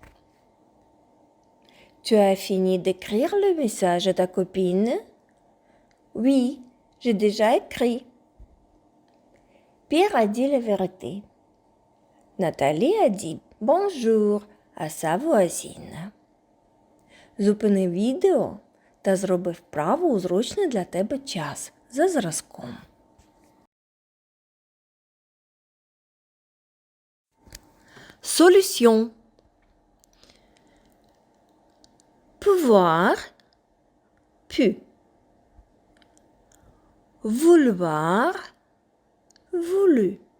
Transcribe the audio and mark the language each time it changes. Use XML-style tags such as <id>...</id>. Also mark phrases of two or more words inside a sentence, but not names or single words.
<fr>Tu as fini d'écrire le message à ta copine? Oui, j'ai déjà écrit. Pierre a dit la vérité. Nathalie a dit bonjour à sa voisine.</fr> <uk>Зупини відео та зроби вправу у зручний для тебе час за зразком.</uk> <fr>Solution. Pouvoir, pu. Vouloir, voulu.</fr>